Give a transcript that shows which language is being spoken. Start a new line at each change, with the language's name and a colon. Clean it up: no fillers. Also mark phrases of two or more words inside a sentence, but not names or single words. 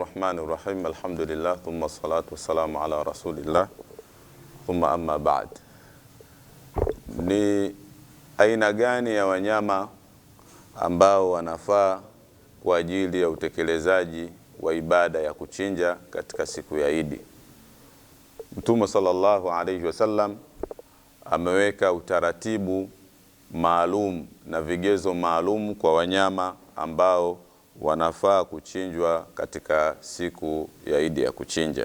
Arabic: بسم الله الرحمن الرحيم. الحمد لله، ثم الصلاة والسلام على رسول الله، ثم أما بعد.
Swahili: Ni aina gani ya wanyama ambao wanafaa kwa ajili ya utekelezaji wa ibada ya kuchinja katika siku ya Idi? Mtume
Arabic: صلى الله عليه وسلم
Swahili: ameweka utaratibu maalum na vigezo maalum kwa wanyama ambao wanafaa kuchinjwa katika siku ya Idi ya kuchinja.